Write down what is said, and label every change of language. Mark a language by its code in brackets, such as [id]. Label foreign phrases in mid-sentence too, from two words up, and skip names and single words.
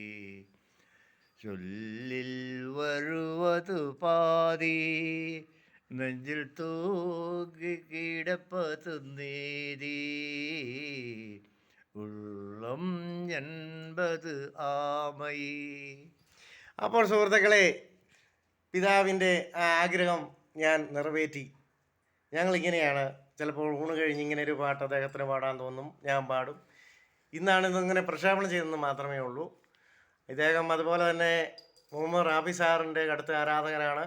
[ta] சொல்லில் வருவது பாதி, நெஞ்சில் தூங்கி கிடப்பது நீதி. உள்ளம் என்பது ஆமை. [ml] അപ്പോൾ സുഹൃത്തുക്കളെ, പിതാവിൻ്റെ ആ ആഗ്രഹം ഞാൻ നിറവേറ്റി. ഞങ്ങളിങ്ങനെയാണ്, ചിലപ്പോൾ ഊണ് കഴിഞ്ഞ് ഇങ്ങനെ ഒരു പാട്ട് അദ്ദേഹത്തിന് പാടാൻ തോന്നും, ഞാൻ പാടും. ഇന്നാണ് ഇതിങ്ങനെ പ്രക്ഷേപണം ചെയ്തതെന്ന് മാത്രമേ ഉള്ളൂ. ഇദ്ദേഹം അതുപോലെ തന്നെ മുഹമ്മദ് റാഫി സാറിൻ്റെ കടുത്ത ആരാധകനാണ്.